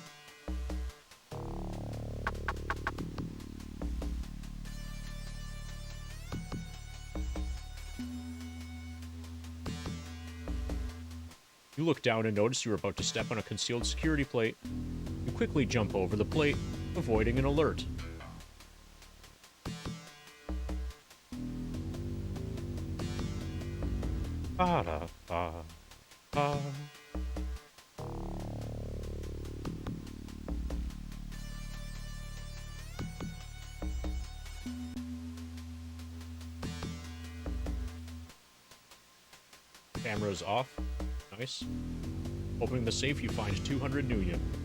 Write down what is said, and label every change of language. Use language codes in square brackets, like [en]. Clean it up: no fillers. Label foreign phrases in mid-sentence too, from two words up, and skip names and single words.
[en] You look down and notice you're about to step on a concealed security plate. You quickly jump over the plate, avoiding an alert. Ba-da-ba-ba. Camera's off. Nice. Opening the safe, you find 200 nuyen.